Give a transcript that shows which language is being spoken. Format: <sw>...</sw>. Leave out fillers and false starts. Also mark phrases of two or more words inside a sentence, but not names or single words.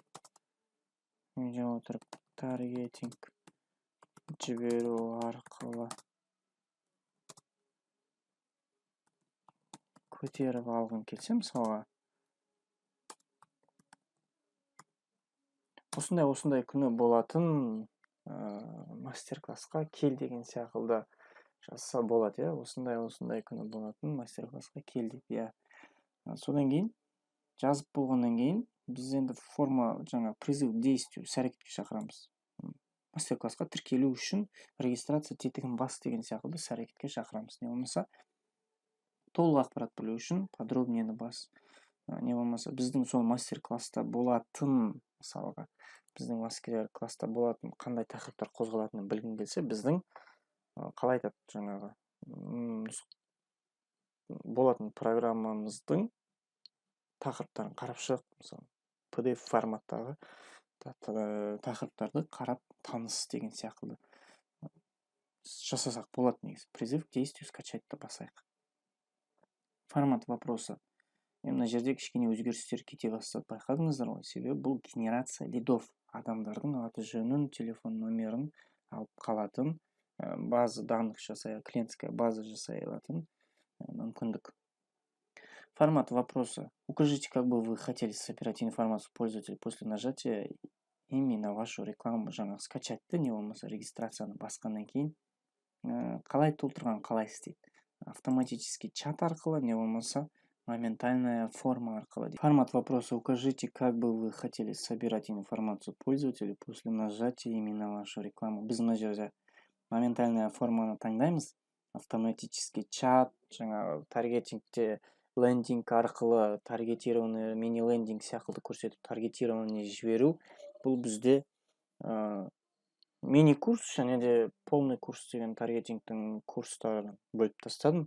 <kk>таргетинг жіберу арқылы көтеріп алғың келсе, мысалға осындай күні болатын мастер-классқа кел деген сияқты жазса болады, осындай күні болатын мастер-классқа кел деп, содан кейін жазып болғаннан кейін біз енді форма</kk> <ru>призыв к действию,</ru> <kk>іс-әрекетке шақырамыз. Мастер-классқа тіркелу үшін регистрация тетігін бас деген сияқты іс-әрекетке шақырамыз. Не болмаса толық ақпарат білу үшін подробнені бас. Не болмаса біздің сол мастер-класста болатын, мысалға біздің мастер-класста болатын қандай тақырыптар қозғалатынын білгің келсе, біздің қалай айтады жаңағы болатын программамыздың тақырыптарын қарап шығып, мысалы PDF форматтағы тақырыптарды қарап таныс деген сияқты жасасақ болады. Негізі</kk> <ru>призыв к действию</ru> <kk>скачать-ты басайық.</kk> <ru>Формат вопроса.</ru> <kk>Мына жерде кішкене өзгерістер кете бастады, байқадыңыздар ғой? Себебі бұл</kk> <ru>генерация лидов,</ru> <kk>адамдардың аты жөнін, телефон номерін алып қалатын</kk> <ru>база данных клиентская база</ru> <kk>жасай алатын мүмкіндік.</kk> <ru>Формат вопроса. Укажите, как бы вы хотели собирать информацию пользователя после нажатия именно вашу рекламу, скачать-ты,</ru> <kk>не болмаса регистрацияны басқаннан кейін қалай толтырған қалай істейді.</kk> <ru>Автоматический чат</ru> <kk>арқылы, не болмаса</kk> <ru>моментальная форма</ru> <kk>арқылы.</kk> <ru>Формат вопроса. Укажите, как бы вы хотели собирать информацию пользователя после нажатия именно вашу рекламу.</ru> <kk>Біз мына жерде</kk> <ru>моментальная форманы</ru> <kk>таңдаймыз.</kk> <ru>Автоматический чат,</ru> <kk>таргетингте лендинг арқылы таргетированный, мини-лендинг сияқты көрсетіп таргетированный жіберу. Бұл бізде мини-курс және де</kk> <ru>полный курс</ru> <kk>деген таргетингтің курстарын бөліп тастадым.</kk>